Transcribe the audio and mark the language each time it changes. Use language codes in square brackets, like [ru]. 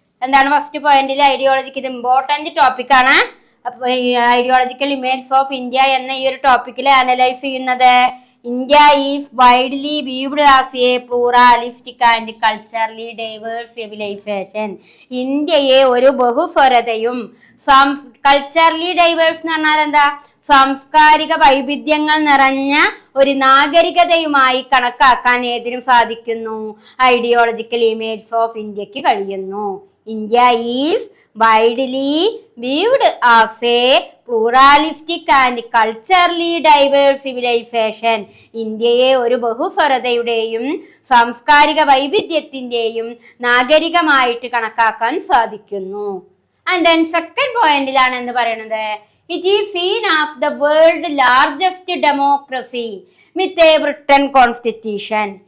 [ml] എന്താണ് ഫസ്റ്റ് പോയിന്റിൽ? ഐഡിയോളജിക്ക് ഇത് ഇമ്പോർട്ടന്റ് ടോപ്പിക് ആണ്. അപ്പൊ ഐഡിയോളജിക്കൽ ഇമേജ് ഓഫ് ഇന്ത്യ എന്ന ഈ ഒരു ടോപ്പിക്കിൽ അനലൈസ് ചെയ്യുന്നത് [en] India is widely viewed as a pluralistic and culturally diverse civilisation. [ml] ഇന്ത്യയെ ഒരു ബഹുസ്വരതയും കൾച്ചറലി ഡൈവേഴ്സ് എന്ന് പറഞ്ഞാൽ എന്താ? സാംസ്കാരിക വൈവിധ്യങ്ങൾ നിറഞ്ഞ ഒരു നാഗരികതയുമായി കണക്കാക്കാൻ ഏതിനും സാധിക്കുന്നു? ഐഡിയോളജിക്കൽ ഇമേജ് ഓഫ് ഇന്ത്യക്ക് കഴിയുന്നു. [en] India is widely viewed as a pluralistic and culturally diverse civilization. [ml] ഇന്ത്യയെ ഒരു ബഹുസ്വരതയുടെയും സാംസ്കാരിക വൈവിധ്യത്തിന്റെയും നാഗരികമായിട്ട് കണക്കാക്കാൻ സാധിക്കുന്നു. [en] and then second പോയിന്റിലാണ് [ml] എന്ന് പറയുന്നത്, [en] It is seen as the world largest democracy with a written constitution.